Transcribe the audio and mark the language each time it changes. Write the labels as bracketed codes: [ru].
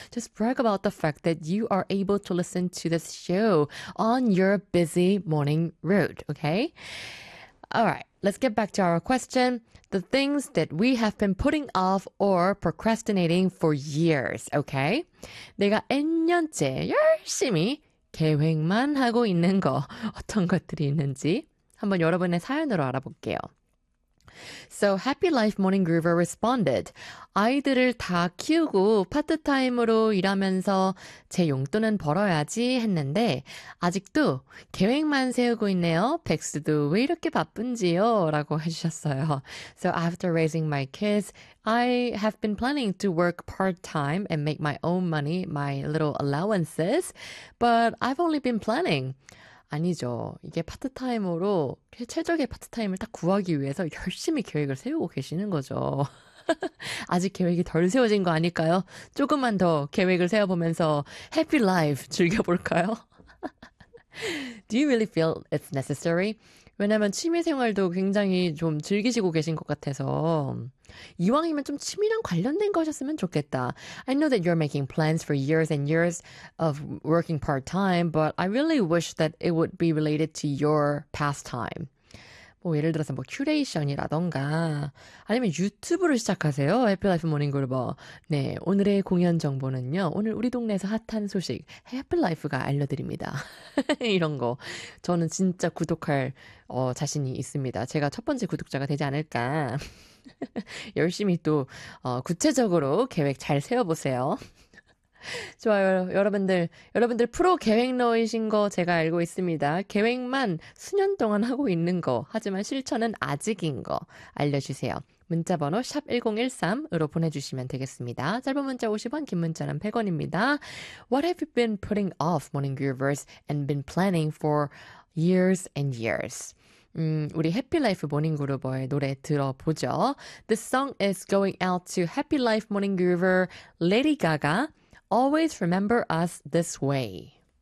[en] Just brag about the fact that you are able to listen to this show on your busy morning route, okay? All right. Let's get back to our question. The things that we have been putting off or procrastinating for years, okay? [ko] 내가 N년째 열심히 계획만 하고 있는 거, 어떤 것들이 있는지 한번 여러분의 사연으로 알아볼게요. [en] So Happy Life Morning Groover responded. [ko] 아이들을 다 키우고 파트타임으로 일하면서 제 용돈은 벌어야지 했는데 아직도 계획만 세우고 있네요. 백수도 왜 이렇게 바쁜지요? 라고 해주셨어요. [en] So after raising my kids, I have been planning to work part-time and make my own money, my little allowances, but I've only been planning. [ko] 아니죠. 이게 파트타임으로 최적의 파트타임을 딱 구하기 위해서 열심히 계획을 세우고 계시는 거죠. 아직 계획이 덜 세워진 거 아닐까요? 조금만 더 계획을 세워보면서 해피 라이프 즐겨볼까요? [en] Do you really feel it's necessary? [ko] 왜냐면 취미생활도 굉장히 좀 즐기시고 계신 것 같아서 이왕이면 좀 취미랑 관련된 거 하셨으면 좋겠다. [en] I know that you're making plans for years and years of working part-time, but I really wish that it would be related to your pastime. [ko] 뭐 예를 들어서 뭐 큐레이션이라던가 아니면 유튜브를 시작하세요. 해피라이프 모닝그루버. 네, 오늘의 공연 정보는요. 오늘 우리 동네에서 핫한 소식 해피라이프가 알려드립니다. 이런 거 저는 진짜 구독할 자신이 있습니다. 제가 첫 번째 구독자가 되지 않을까. 열심히 또 구체적으로 계획 잘 세워보세요. 좋아요. 여러분들 프로 계획러이신 거 제가 알고 있습니다. 계획만 수년 동안 하고 있는 거, 하지만 실천은 아직인 거 알려주세요. 문자번호 샵1013으로 보내주시면 되겠습니다. 짧은 문자 50원, 긴 문자는 100원입니다. [en] What have you been putting off, morning groovers, and been planning for years and years? [ko] 우리 해피 라이프 모닝 그루버의 노래 들어보죠. [en] This song is going out to Happy Life Morning Groover, Lady Gaga. Always remember us this way.